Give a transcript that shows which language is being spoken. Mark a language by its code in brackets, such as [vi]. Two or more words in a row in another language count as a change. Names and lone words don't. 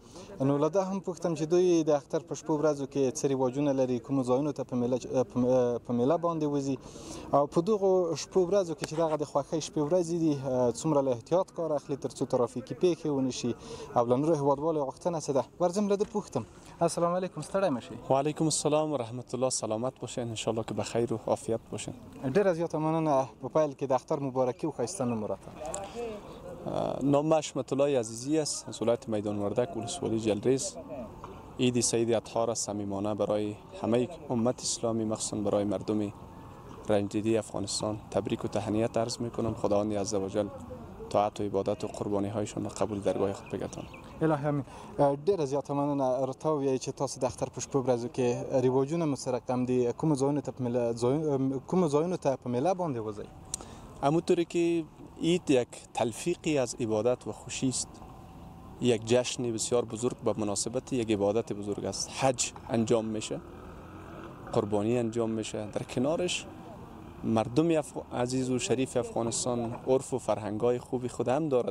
[ps] نو له ده هم پوښتم چې دوی د اختر په شپو ورځو کې څه رواجونه لري، کومو ځایونو ته په میله باندې وځي، او په دغو شپو ورځو کې چې دغه د خوښۍ شپې ورځې دي څومره له احتیاط کار اخلي تر څو ترافیکي پیښې ونه شي، او له نورو هیوادوالو غوښتنه څه ده. ورځم له ده پوښتم. [ar] السلام علیکم، [ps] ستړی مه شئ. [ar] وعلیکم السلام و رحمت الله. [fa] سلامت باشین، انشالله که بخیر و عافیت باشین. [ps] ډیره زیاته مننه. په پیل کې د اختر مبارکي و ښایسته نوم راته. [fa] نام اشمت الله عزیزی است، از ولایت میدان وردک، ولسوالی جلریز. عید سعید اطهار صمیمانه برای همه امت اسلامی، مخصوصا برای مردم رنجدیدی افغانستان تبریک و تهنیت عرض میکنم. خداوند عزوجل طاعت و عبادت و قربانی هایشان را قبول درگاه خود بگردان. الهی امین. [ps] ډیره زیاته مننه. راته ووایئ چې تاسو د اختر په شپو ورځو کې رواجونه مو سره کم دي، کومو ځایونو ته په میله باندې وځئ؟ [fa] همونطوری که عید یک تلفیقی از عبادت و خوشی است، یک جشن بسیار بزرگ با مناسبت یک عبادت بزرگ است. حج انجام میشه، قربانی انجام میشه، در کنارش مردم عزیز و شریف افغانستان عرف و فرهنگای خوبی خود هم داره.